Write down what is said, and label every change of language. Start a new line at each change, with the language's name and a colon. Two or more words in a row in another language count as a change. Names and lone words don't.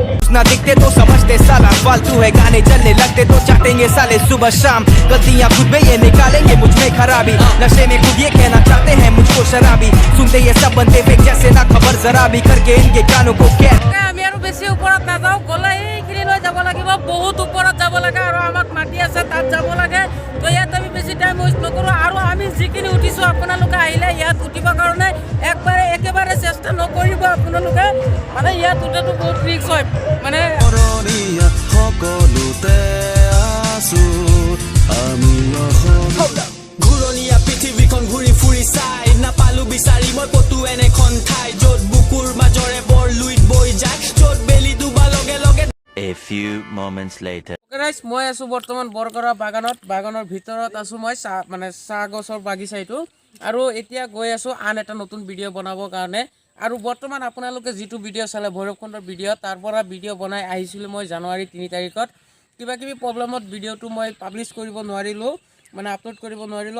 Hindi: ना दिखते तो समझते साला फालतू है, गाने चलने लगते तो चाटेंगे साले सुबह शाम। गलतियां खुद में ये निकालेंगे मुझ में खराबी, नशे में खुद ये कहना चाहते हैं मुझको शराबी। सुनते ये सब बनते फेक जैसे ना खबर जरा भी, करके इनके कानों को कैद।
Assamese: আমি আৰু বেছি ওপৰত নাযাওঁ, গ'লে এইখিনি লৈ যাব লাগিব, বহুত ওপৰত যাব লাগে আৰু আমাক মাতি আছে তাত যাব লাগে। তো ইয়াত আমি বেছি
English: time waste
Assamese: নকৰোঁ আৰু আমি যিখিনি উঠিছোঁ আপোনালোকে আহিলে ইয়াত উঠিবৰ কাৰণে একেবাৰে চেষ্টা নকৰিব আপোনালোকে, মানে ইয়াত উঠাটো বহুত ৰিস্ক হয় মানে। ঘূৰণীয়া পৃথিৱীখন ঘূৰি ফুৰি চাই নাপালো বিচাৰি মই ক'তো এনেখন ঠাই য'ত বুকুৰ মাজৰে বৰ লুইত বৈ যায়, য'ত বেলি ডুবা লগে লগে।
English: A few moments later.
Assamese: মই আছোঁ বৰ্তমান বৰকৰা বাগানৰ ভিতৰত আছোঁ মই, চাহ গছৰ বাগিচা এইটো। আৰু এতিয়া গৈ আছোঁ আন এটা নতুন ভিডিঅ' বনাবৰ কাৰণে। আৰু বৰ্তমান আপোনালোকে যিটো ভিডিঅ' চালে ভৈৰৱকুণ্ডৰ ভিডিঅ', তাৰ পৰা ভিডিঅ' বনাই আহিছিলোঁ মই জানুৱাৰী 3 তাৰিখত। কিবাকিবি প্ৰব্লেমত ভিডিঅ'টো মই পাব্লিছ কৰিব নোৱাৰিলোঁ, মানে আপলোড কৰিব নোৱাৰিলোঁ।